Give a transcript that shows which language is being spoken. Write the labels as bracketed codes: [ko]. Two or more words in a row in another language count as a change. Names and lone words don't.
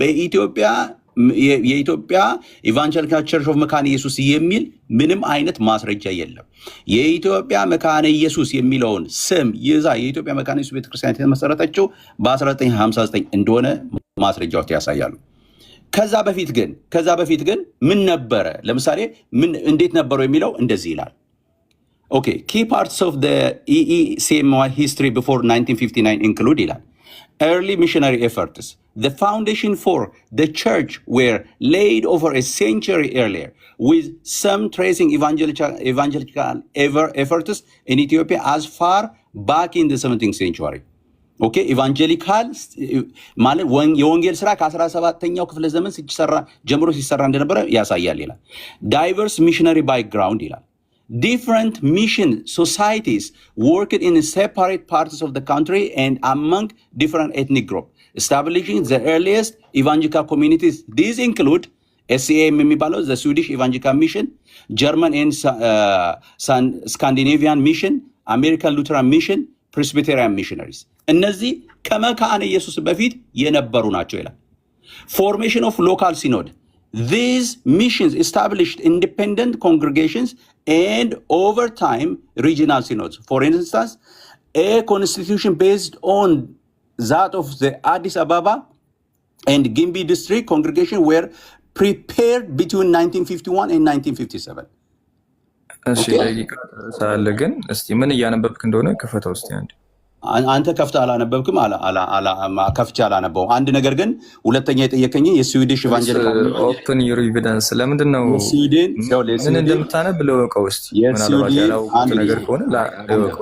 [am] የኢትዮጵያ [en] Evangelical Church of [am] መካነ ኢየሱስ የሚል ምንም አይነት ማስረጃ የለም። የኢትዮጵያ መካነ ኢየሱስ የሚለውን ስም ይዛ የኢትዮጵያ መካነ ኢየሱስ ቤተክርስቲያን የተመሰረተችው በ1959 እንደሆነ ማስረጃዎች ያሳያሉ። ከዛ በፊት ግን ምን ነበረ? [en] ለምሳሌ እንዴት ነበረው የሚለው እንደዚህ ይላል። ኦኬ key parts of the EECMY history before 1959 include ይላል early missionary efforts. The foundation for the church were laid over a century earlier, with some tracing evangelical efforts in Ethiopia as far back in the 17th century. [am] Okay, evangelical ማለት የወንጌል ስራ ከ17ኛው ክፍለ ዘመን ጀምሮ ሲሰራ እንደነበረ ያሳያል ይላል። [en] Diverse missionary background [am] ይላል. [en] Different mission societies worked in separate parts of the country and among different ethnic groups, establishing the earliest evangelical communities. These include SCAM የሚባለው the Swedish Evangelical Mission, German and Scandinavian Mission, American Lutheran Mission, Presbyterian Missionaries. [am] እነዚህ ከመካነ ኢየሱስ በፊት የነበሩ ናቸው ይላል። [en] Formation of local synod. These missions established independent congregations and over time regional synods. For instance, a constitution based on that of the Addis Ababa and Gimbi district congregation were prepared between 1951 and 1957. [am] እሺ ሳለ ግን እስቲ ምን እያነበብክ እንደሆነ ክፈተው እስቲ አንዴ። አንተ ከፍተህ አላነበብክም? ከፍቼ አላነበውም። አንድ ነገር ግን ሁለተኛ የጠየቀኝ [en] Swedish evangelical open your evidence [am] ለምንድን ነው የስዊድን ምን እንደምታነብ ለወቀው እስቲ ምናልባት ያላወቅኩት ነገር ከሆነ ለወቀው